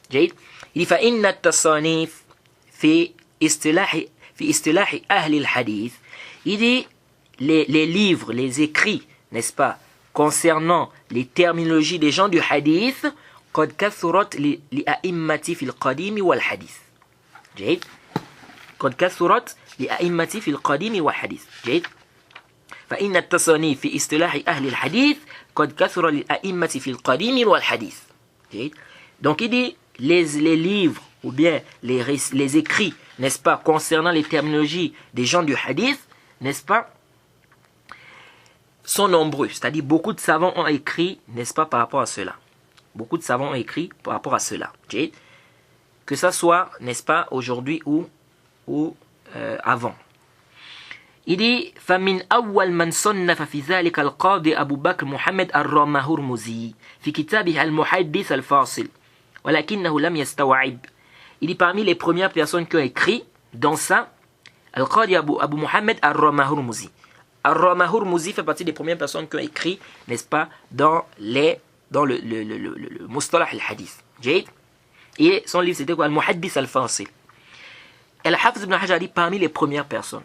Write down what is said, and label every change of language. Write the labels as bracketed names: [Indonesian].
[French] Il dit [Arabic] fa inna at-tasanif fi istilahi ahli al-hadith. [French] Il dit les livres, les écrits, n'est-ce pas, concernant les terminologies des gens du hadith, [Arabic] قد كثرت لأئمة في القديم والحديث. جيد. قد كثرت لأئمة في القديم والحديث. جيد. فإن التصانيف في اصطلاح أهل الحديث قد كثر للأئمة في القديم والحديث. جيد. [French] Donc il dit les livres ou bien les écrits, n'est-ce pas, concernant les terminologies des gens du hadith, n'est-ce pas, sont nombreux, c'est-à-dire beaucoup de savants ont écrit, n'est-ce pas, par rapport à cela. Beaucoup de savants ont écrit par rapport à cela. Que ça soit, n'est-ce pas, aujourd'hui ou avant. Il dit [Arabic] فمن أول من صنف في ذلك القاضي أبو بكر محمد الرامهرمزي في كتابه المحدث الفاصل ولكنه لم يستوعب. [French] Il dit parmi les premières personnes qui ont écrit dans ça, Al-Qadi Abu Muhammad al-Ramahurmuzi. Al-Ramahurmuzi fait partie des premières personnes qui ont écrit, n'est-ce pas, dans le Mustalah al-Hadith. Et son livre c'était quoi? Al-Muhaddith al-Fasil. Et Al-Hafiz ibn Hajar dit parmi les premières personnes.